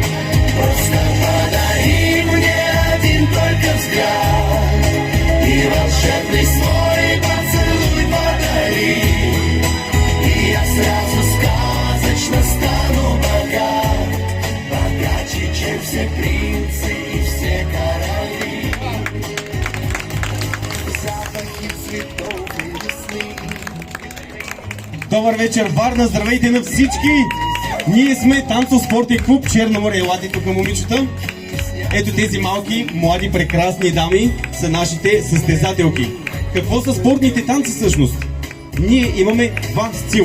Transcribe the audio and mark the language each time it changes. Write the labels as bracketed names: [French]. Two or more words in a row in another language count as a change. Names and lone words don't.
[Russian] Просто подари мне один только взгляд и волшебный свой поцелуй подари, и я сразу сказочно стану богат, богаче, чем все принцы и все короли. Запахи цветов и весны. [Bulgarian] Добър вечер, Варна! Здравейте на всички! Ние сме танцо-спортен клуб Черно море. Елате тук, момичета. Ето тези малки, млади, прекрасни дами са нашите състезателки. Какво са спортните танци всъщност? Ние имаме два стила.